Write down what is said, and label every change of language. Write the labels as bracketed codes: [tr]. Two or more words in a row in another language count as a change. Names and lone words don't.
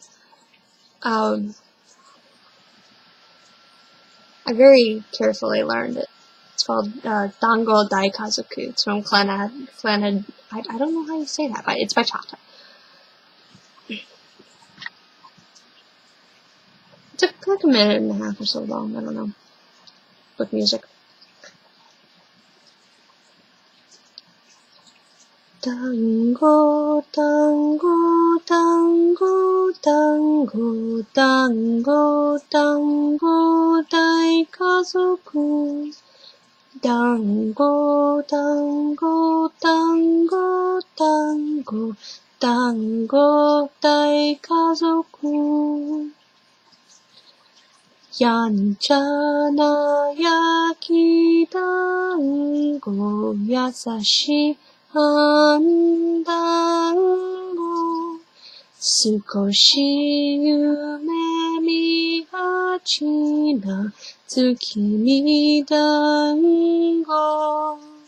[en] I very carefully learned it. It's called, Dango Daikazoku. It's from I don't know how you say that, but it's by Chata. It took like a minute and a half or so long, I don't know, with music. [ja] Dango, dango, dango, dango, dango, dango, daikazoku. Dango, dango, dango, dango, dango, daikazoku. やんちゃな焼き団子、優しいあん団子、少し夢見がちな月見団子、